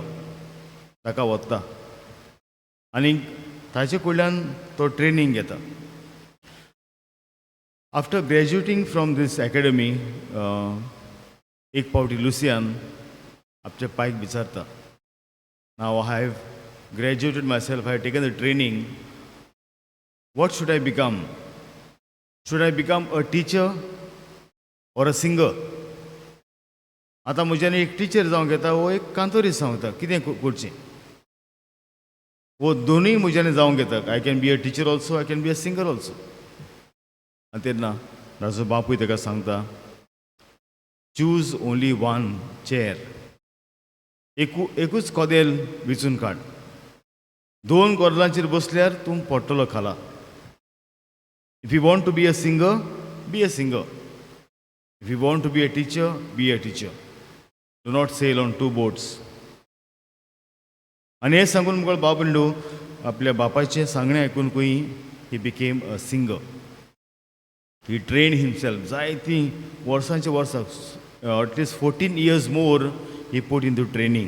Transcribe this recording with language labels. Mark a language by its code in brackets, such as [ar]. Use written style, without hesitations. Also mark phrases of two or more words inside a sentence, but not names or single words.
[kok] ताका वता आनी ताचे कडल्यान तो ट्रेनींग घेता. [en] after graduating from this academy [kok] एक पावटी लुसियान आपच्या पायक विचारता, [en] now I have graduated myself, I have taken the training, what should I become? should I become a teacher or a singer? [kok] आतां म्हज्यान एक टीचर जावंक येता वो एक कांतोरी जावंक येता. कितें करचें? वो दोनूय म्हज्यान जावंक येता. [en] I can be a teacher also, I can be a singer also. [kok] आनी तेन्ना ताचो बापूय ताका सांगता, [en] choose only one chair. [kok] एकूच कोदेल विचून काड. दोन कोदेलांचेर बसल्यार तूं पडटलो खाला. [en] if you want to be a singer, be a singer. if you want to be a teacher, be a teacher. do not sail on two boats. [kok] आनी हें सांगून मुगळ बाबंडू आपल्या बापाचें सांगणें आयकूनकूय [en] he became a singer. he train himself. [kok] जायतीं वर्सांच्या वर्सां [en] एटलिस्ट 14 years more he put in to training.